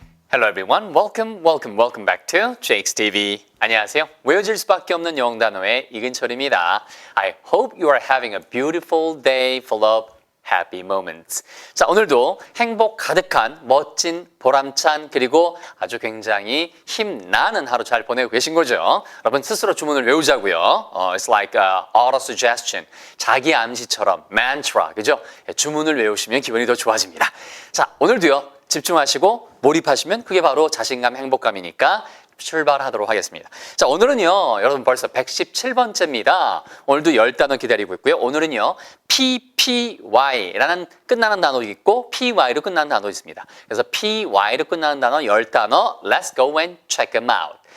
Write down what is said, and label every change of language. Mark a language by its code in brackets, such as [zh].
[en] Hello everyone, welcome back to Jake's TV. [ko] 안녕하세요. 외워질 수밖에 없는 영어 단어의 이근철입니다. [en] I hope you are having a beautiful day full of happy moments. [ko] 자, 오늘도 행복 가득한 멋진 보람찬 그리고 아주 굉장히 힘나는 하루 잘 보내고 계신 거죠? 여러분 스스로 주문을 외우자고요. [en] It's like auto suggestion. [ko] 자기 암시처럼 mantra, 그죠? 주문을 외우시면 기분이 더 좋아집니다. 자, 오늘도요. 집중하시고 몰입하시면 그게 바로 자신감, 행복감이니까 출발하도록 하겠습니다. 자, 오늘은요, 여러분 벌써 117번째입니다. 오늘도 10단어 기다리고 있고요. 오늘은요, PPY라는 끝나는 단어도 있고 PY로 끝나는 단어도 있습니다. 그래서 PY로 끝나는 단어 10단어, [en] let's go and check them out.